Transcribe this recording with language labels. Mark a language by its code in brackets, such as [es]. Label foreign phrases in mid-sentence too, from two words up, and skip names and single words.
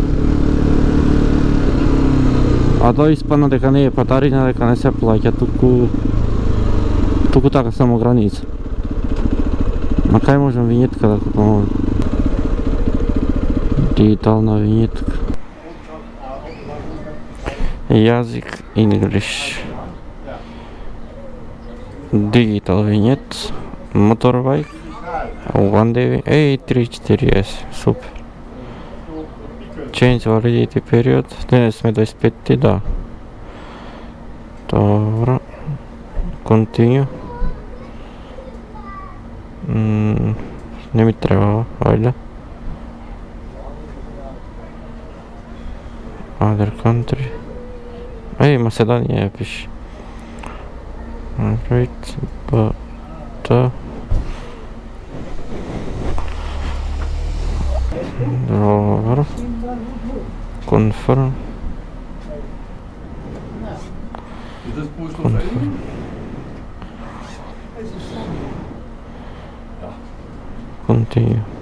[mk] А тоа испадна дека не е патарина, дека не се плаќа, туку така само граница. Ма кај можам винетка да купам? Дигитална винетка. Јазик English. [en] Digital vignette. Motorbike. One day. 34S. Супер. Change validity period. [mk] Денес сме 25-ти, да. Dobro. Continue. Не ми треба, ваљда. [en] Other country. [mk] Македонија пише. Right, Dobro. [en] Confirm. Confirm. Continue.